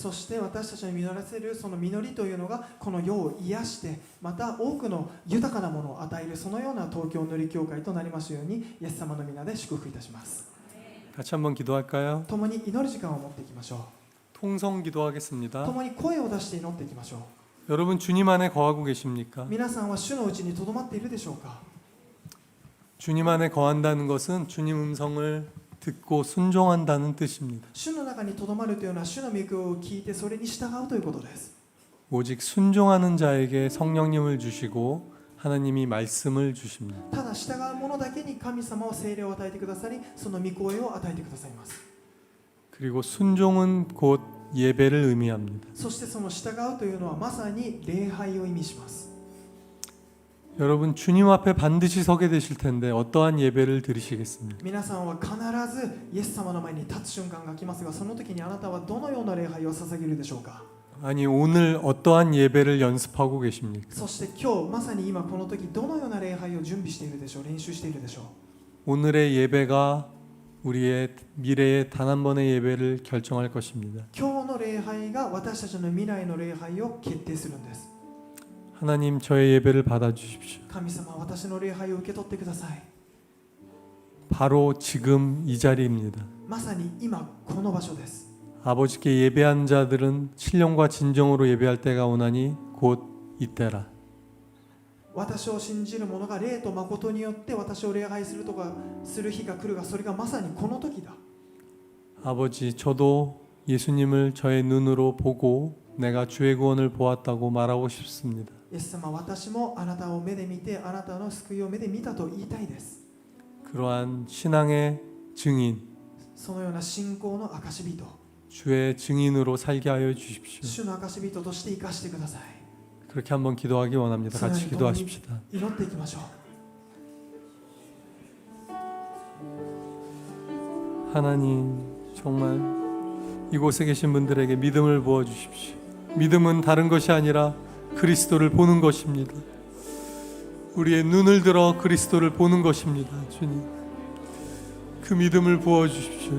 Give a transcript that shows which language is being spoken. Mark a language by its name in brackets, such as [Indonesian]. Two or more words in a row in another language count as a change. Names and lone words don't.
[Japanese] そして私たちの実らせるその実りというのがこの世を癒して、また多くの豊かなものを与える、そのような東京塗り教会となりますようにイエス様の皆で祝福いたします。 [Korean] 같이 한번 기도할까요? [Japanese] 共に祈る時間を持っていきましょ [Korean] 통성 [Japanese] う。 [Korean] 기도하겠습니다. [Japanese] 共に声を出して祈っていきましょ [Korean] 여러분 주님 안에 거하고 계십니까? [Japanese] う。皆さんは主のうちにとどまっているでしょうか。 [Korean] 주님 안에 거한다는 것은 주님 음성을 듣고 순종한다는 뜻입니다. [Japanese] 主の中にとどまるというのは主の御声を聞いてそれに従うということです。 [Korean] 오직 순종하는 자에게 성령님을 주시고 하나님이 말씀을 주십니다. [Japanese] ただ従う者だけに神様は聖霊を与えてくださり、その御声を与えてくださいます。 [Korean] 그리고 순종은 곧 예배를 의미합니다. [Japanese] そしてその従うというのはまさに礼拝を意味します。 [Korean] 여러분 주님 앞에 반드시 서게 되실 텐데 어떠한 예배를 드리시겠습니까? [Japanese] 皆さんは必ずイエス様の前に立つ瞬間が来ますが、その時にあなたはどのような礼拝を捧げるでしょうか。 [Korean] 아니 오늘 어떠한 예배를 연습하고 계십니까? [Japanese] そして今日まさに今この時どのような礼拝を準備しているでしょう、練習しているでしょう。 [Korean] 오늘의 예배가 우리의 미래의 단 한 번의 예배를 결정할 것입니다. [Japanese] 今日の礼拝が私たちの未来の礼拝を決定するんです。 [Korean] 하나님 저의 예배를 받아 주십시오. [Japanese] 神様、私の礼拝を受け取ってください。 [Korean] 바로 지금 이 자리입니다. [Japanese] まさに今この場所です。 [Korean] 아버지께 예배한 자들은 신령과 진정으로 예배할 때가 오나니 곧 이때라. [Japanese] 私を信じる者が霊と誠によって私を礼拝するとかする日が来るが、それがまさにこの時だ。 [Korean] 아버지 저도 예수님을 저의 눈으로 보고 내가 주의 구원을 보았다고 말하고 싶습니다. [Japanese] イエス様、私もあなたを目で見て、あなたの救いを目で見たと言いたいです。 [Korean] 그러한 신앙의 증인, [Japanese] そのような信仰の証人、 [Korean] 주의 증인으로 살게 하여 주십시오. [Japanese] 主の証人として生かしてください。 [Korean] 그렇게 한번 기도하기 원합니다. 같이 기도하십시다. [Japanese] 祈っていきましょう。 [Korean] 하나님 정말 이곳에 계신 분들에게 믿음을 부어 주십시오. 믿음은 다른 것이 아니라 그리스도를 보는 것입니다. 우리의 눈을 들어 그리스도를 보는 것입니다. 주님, 그 믿음을 부어 주십시오.